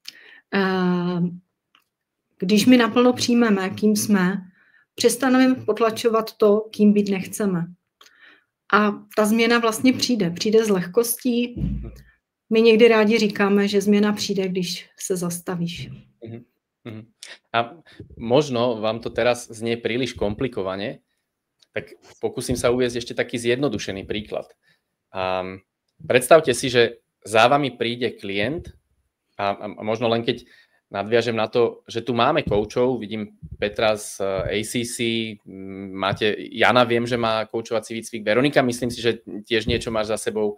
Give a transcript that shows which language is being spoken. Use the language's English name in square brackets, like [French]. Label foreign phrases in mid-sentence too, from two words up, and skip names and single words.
[Czech] Když my naplno přijmeme, kým jsme, přestaneme potlačovat to, kým být nechceme. A ta změna vlastně přijde s lehkostí. My někdy rádi říkáme, že změna přijde, když se zastavíš. [Slovak] A možno vám to teraz znie príliš komplikovane, tak pokúsim sa uviesť ešte taký zjednodušený príklad. Predstavte si, že za vami príde klient a možno len keď nadviažem na to, že tu máme koučov, vidím Petra z ACC, máte Jana, viem, že má koučovací výcvik, Veronika, myslím si, že tiež niečo máš za sebou.